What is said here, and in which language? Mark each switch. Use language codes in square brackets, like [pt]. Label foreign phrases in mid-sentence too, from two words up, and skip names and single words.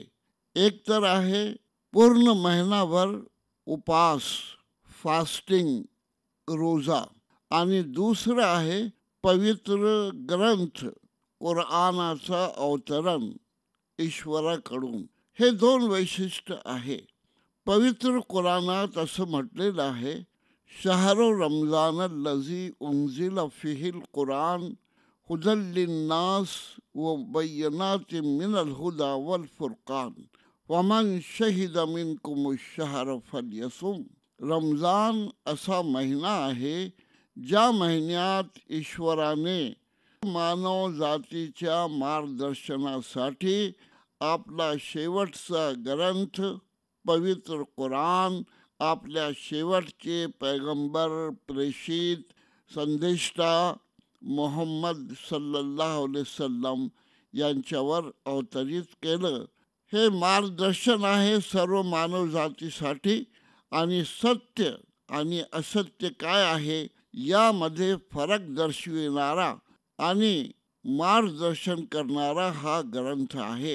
[mr] एक तर आहे पूर्ण महिनाभर उपास फास्टिंग रोजा आणि दुसरं आहे पवित्र ग्रंथ कुराणाचं अवतरण ईश्वराकडून. हे 2 वैशिष्ट्य आहे. पवित्र कुराणात असं म्हटलेलं आहे [ar] شهر رمضان الذي أنزل فيه القرآن هدى للناس وبينات من الهدى والفرقان فمن شهد منكم الشهر فليصمه. [mr] रमजान असा महिना आहे ज्या महिन्यात ईश्वराने मानव जातीच्या मार्गदर्शनासाठी आपला शेवटचा ग्रंथ पवित्र कुराण आपल्या शेवटचे पैगंबर प्रेषित संदेष्टा मोहम्मद [ar] صلى الله عليه وسلم [mr] यांच्यावर अवतरित केलं. हे मार्गदर्शन आहे सर्व मानवजातीसाठी आणि सत्य आणि असत्य काय आहे यामध्ये फरक दर्शविणारा आणि मार्गदर्शन करणारा हा ग्रंथ आहे.